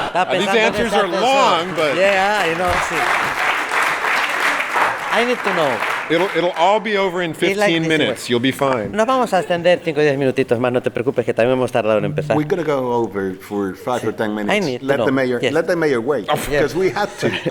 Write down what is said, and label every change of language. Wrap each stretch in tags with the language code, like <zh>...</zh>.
<en>These answers are long, but... Yeah, I know, sí. I need to know. It'll all be over in 15 minutes. You'll be fine.</en> <es>Nos vamos a extender 5 o 10 minutitos más, no te preocupes, que también hemos tardado en empezar.</es> <en>We're going to go over for 5 or 10 minutes. I need to know. Let the mayor wait, because we had to.</en>